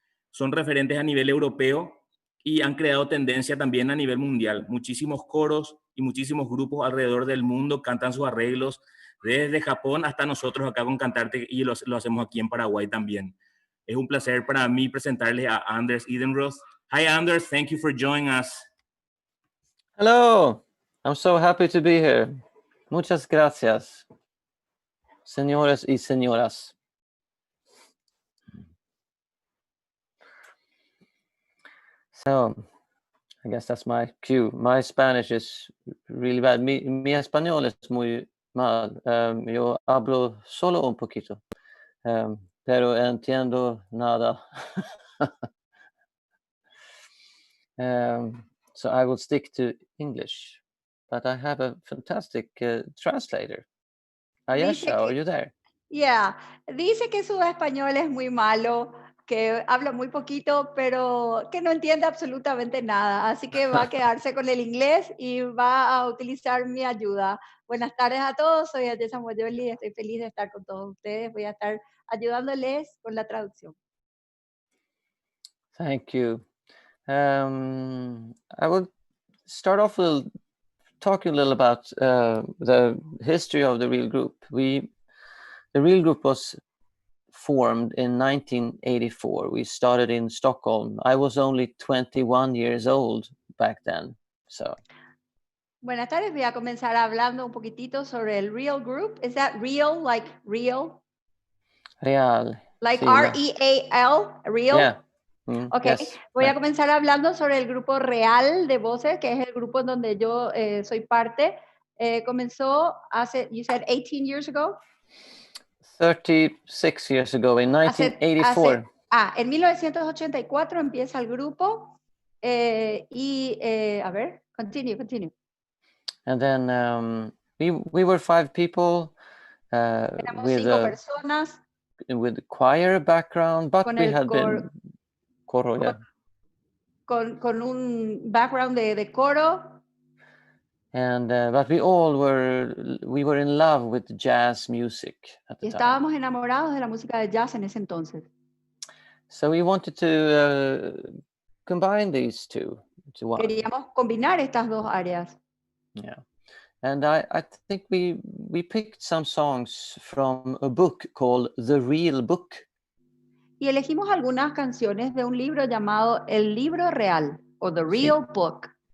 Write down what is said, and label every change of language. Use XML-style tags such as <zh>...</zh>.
<es>Son referentes a nivel europeo y han creado tendencia también a nivel mundial. Muchísimos coros y muchísimos grupos alrededor del mundo cantan sus arreglos, desde Japón hasta nosotros acá con Cantarte, y lo hacemos aquí en Paraguay también. Es un placer para mí presentarles a ANDERS EDENROTH.</es> <en>Hi ANDERS, thank you for joining us. Hello, I'm so happy to be here.</en> <es>Muchas gracias, señores y señoras.</es> <en>So, I guess that's my cue. My Spanish is really bad.</en> <es>Mi español es muy mal. Yo hablo solo un poquito, pero entiendo nada.</es> <en>So I will stick to English, but I have a fantastic translator. Ayesha, are you there? Yeah,</en> <es>dice que su español es muy malo, que habla muy poquito, pero que no entiende absolutamente nada. Así que va a quedarse con el inglés y va a utilizar mi ayuda. Buenas tardes a todos, soy Vanessa Uts y estoy feliz de estar con todos ustedes. Voy a estar ayudándoles con la traducción.</es> <en>Thank you. I will start off with talk a little about the history of the real group. The real group was formed in 1984. We started in Stockholm. I was only 21 years old back then. So.</en> <es>Buenas tardes, voy a comenzar hablando un poquitito sobre el real group.</es> <en>Is that real, like real? Real. Like</en> <es>sí,</es> <en>R-E-A-L, real? Yeah. Ok, yes,</en> <es>voy</es> <en>right.</en> <es>a comenzar hablando sobre el grupo real de Voces, que es el grupo en donde yo soy parte. Comenzó hace,</es> <en>you said 18 years ago? 36 years ago, in 1984.</en> <es>En 1984 empieza el grupo a ver,</es> <en>continue. And then we were 5 people</en> <es>Éramos 5 personas.</es> <en>With choir background, but we had been coro, yeah.</en> <es>Con un background de coro.</es> <en>And but we were in love with jazz music at the time.</en> <es>Estábamos enamorados de la música de jazz en ese entonces.</es> <en>So we wanted to combine these two to one.</en> <es>Queríamos combinar estas dos áreas.</es> <en>Yeah. And I think we picked some songs from a book called The Real Book.</en> <es>Y elegimos algunas canciones de un libro llamado El Libro Real, o The Real Book.</es>